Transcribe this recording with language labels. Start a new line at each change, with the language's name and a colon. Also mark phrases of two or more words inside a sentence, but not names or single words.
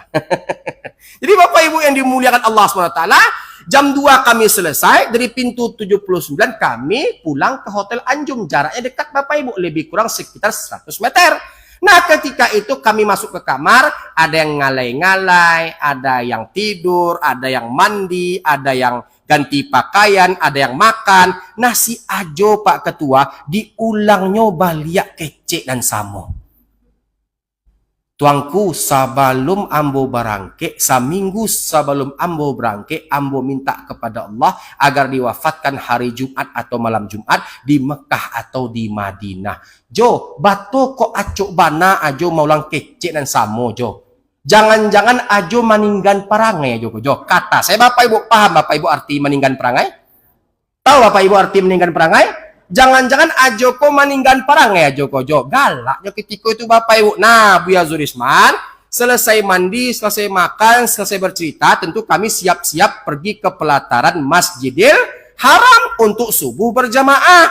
Indonesian: Jadi Bapak Ibu yang dimuliakan Allah SWT, jam 2 kami selesai, dari pintu 79 kami pulang ke Hotel Anjum. Jaraknya dekat Bapak Ibu, lebih kurang sekitar 100 meter. Nah ketika itu kami masuk ke kamar, ada yang ngalai-ngalai, ada yang tidur, ada yang mandi, ada yang ganti pakaian, ada yang makan.
Minangkabau: Nah si Ajo Pak Ketua diulang nyoba liak kecek dan samo. Tuangku, sebelum ambo berangke, seminggu sebelum ambo berangke, ambo minta kepada Allah agar diwafatkan hari Jumat atau malam Jumat di Mekah atau di Madinah. Jo, batu kok acuk bana ajo maulang kecek dan samo jo. Jangan-jangan ajo maninggan perangai jo.
Indonesian: Kata saya Bapak Ibu, paham Bapak Ibu arti
Minangkabau: maninggan perangai?
Indonesian: Tahu Bapak Ibu arti
Minangkabau: maninggan perangai? Jangan-jangan Ajoko maninggan perang ya Joko Jo.
Indonesian: Galaknya ketika itu Bapak Ibu. Nah, Buya Zurisman selesai mandi, selesai makan, selesai bercerita, tentu kami siap-siap pergi ke pelataran Masjidil Haram untuk subuh berjamaah.